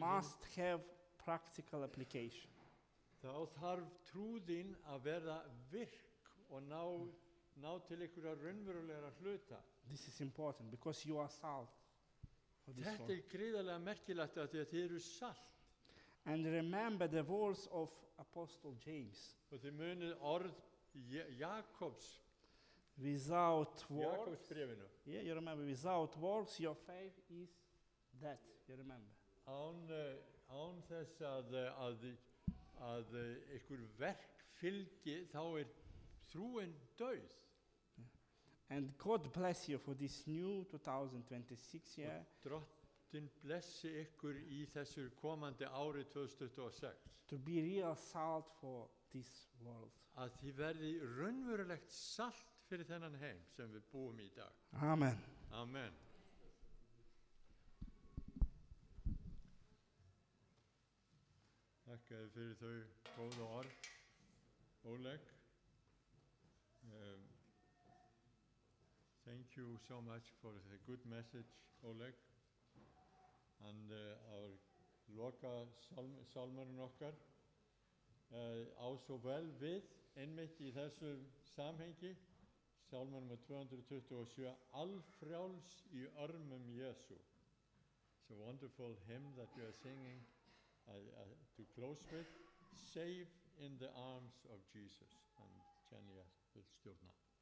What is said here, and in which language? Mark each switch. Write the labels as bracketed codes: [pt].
[en] must have practical application. [is] þarf trúðin að verða virk og ná til einhverja raunverulegra hluta. [en] This is important because you are salt of this [is] Þetta [en] world. [is] er gríðarlega merkilegt af því að þið eru salt. [en] And remember the words of Apostle James. [is] Og þið munið orð Jakobs, [en] Without works, [is] Jakobsbréfinu. [en] yeah, you remember, without works, your faith is dead. You remember. [is] Án þess að einhver verk fylgi, þá er trúin dauð. [en] And God bless you for this new 2026 year. [is] Drottin blessi ykkur í þessu komandi ári 2026. [en] To be real salt for this world. [is] Að þið verði raunverulegt salt fyrir þennan heim sem við búum í dag. Amen. Amen. Þakka þér fyrir þau góða orð, Óleg. [en] Thank you so much for the good message, Oleg. And our [is] loka sálmurinn okkar á svo vel við einmitt í þessu samhengi. Sálmur nr. 227, Allfrjáls í örmum Jesu. [en] It's a wonderful hymn that we are singing to close with. Safe in the arms of Jesus. And Jenny will [is] stjórna.